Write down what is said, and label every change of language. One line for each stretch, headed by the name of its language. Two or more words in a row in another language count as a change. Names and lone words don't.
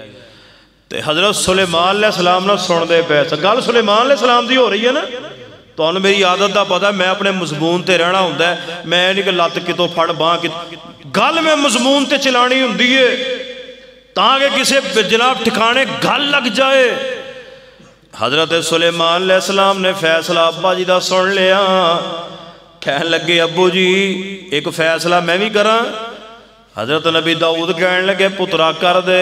Punjabi: تے حضرت سلیمان علیہ السلام نے سن دے پے گل سلیمان علیہ السلام دی ہو رہی ہے نا. تو میری عادت دا پتہ ہے میں اپنے مضمون تے رہنا ہوندا ہے, میں نہیں کہ لت کتوں پھڑ باں گل میں مضمون تے چلانی ہوندی ہے تاکہ کسے جناب ٹھکانے گل لگ جائے. حضرت سلیمان علیہ السلام نے فیصلہ ابا جی دا سن لیا. کہن لگے ابو جی ایک فیصلہ میں بھی کراں. حضرت نبی داؤد کہن لگے پترا کر دے.